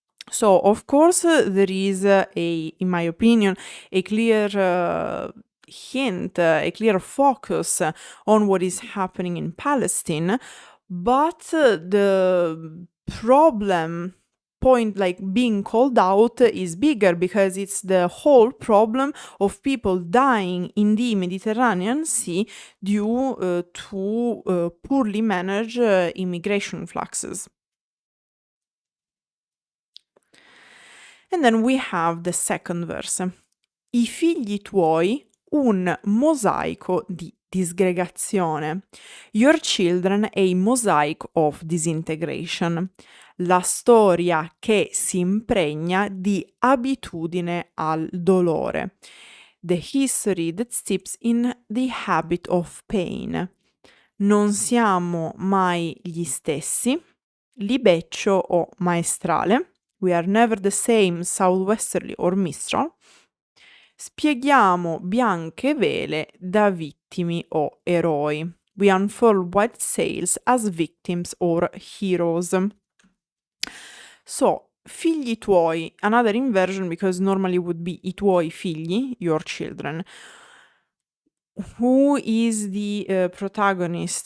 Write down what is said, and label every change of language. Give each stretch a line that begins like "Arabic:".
English: So of course there is in my opinion, a clear hint, a clear focus on what is happening in Palestine, but the problem point, like being called out, is bigger, because it's the whole problem of people dying in the Mediterranean Sea due to poorly managed immigration fluxes. And then we have the second verse.
Italian: I figli tuoi un mosaico di disgregazione.
English: Your children a mosaic of disintegration.
Italian: La storia che si impregna di abitudine al dolore.
English: The history that steeps in the habit of pain.
Italian: Non siamo mai gli stessi. Libeccio o maestrale.
English: We are never the same, southwesterly or mistral.
Italian: Spieghiamo bianche vele da vittimi o eroi.
English: We unfurl white sails as victims or heroes. So,
Italian: figli tuoi,
English: another inversion, because normally would be
Italian: I tuoi figli,
English: your children. Who is the protagonist?